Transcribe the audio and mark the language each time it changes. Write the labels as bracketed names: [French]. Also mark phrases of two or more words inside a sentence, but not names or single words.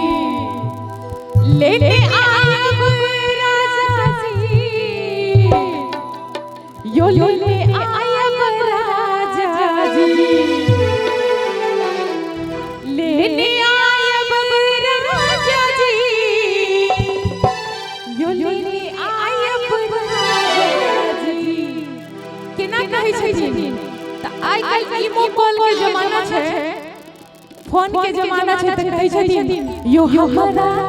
[Maithili] ले ले आयब राजा जी यो ले आयब राजा जी ले ले आयब राजा जी यो ले कहै छथिन त आइ काल्हि इमो कॉल के जमाना छै फोन के जमाना छै त कहै छथिन यो हमरा